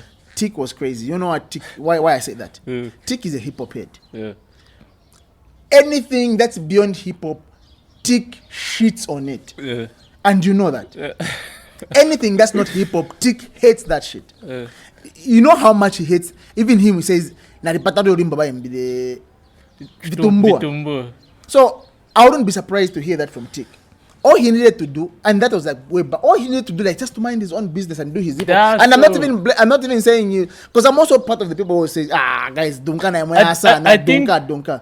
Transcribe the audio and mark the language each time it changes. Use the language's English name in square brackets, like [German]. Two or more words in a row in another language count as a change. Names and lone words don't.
[English] Tick was crazy. You know what Tick? Why I say that? Tick is a hip hop head. Yeah. Anything that's beyond hip hop, Tick shits on it. Yeah. And you know that. Yeah. Anything that's not hip hop, Tick hates that shit. Yeah. You know how much he hates. Even him, he says, "Na ripatado rimba the vitumbua." So I wouldn't be surprised to hear that from Tick. All he needed to do, and that was like way back. All he needed to do, like just to mind his own business and do his hip hop. And I'm not even saying you, because I'm also part of the people who say, guys, Dunka na Dunka.